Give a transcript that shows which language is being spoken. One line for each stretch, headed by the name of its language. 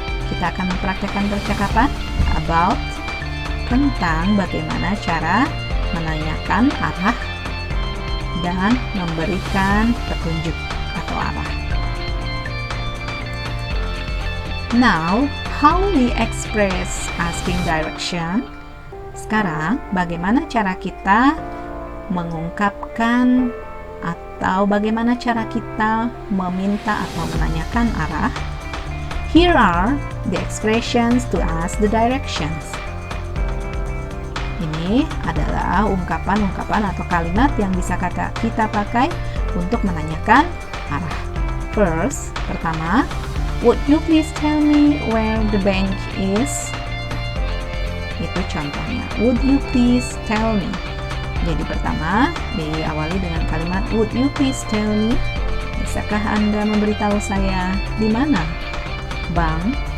Indonesian: Kita akan mempraktekkan percakapan about tentang bagaimana cara menanyakan arah dan memberikan petunjuk atau arah.
English: Now, how we express asking direction?
Indonesian: Sekarang, bagaimana cara kita mengungkapkan atau bagaimana cara kita meminta atau menanyakan arah?
English: Here are the expressions to ask the directions.
Indonesian: Ini adalah ungkapan-ungkapan atau kalimat yang bisa kita pakai untuk menanyakan arah.
English: First,
Indonesian: pertama,
English: would you please tell me where the bank is?
Indonesian: Itu contohnya.
English: Would you please tell me?
Indonesian: Jadi pertama diawali dengan kalimat
English: would you please tell me?
Indonesian: Bisakah Anda memberitahu saya di mana bank?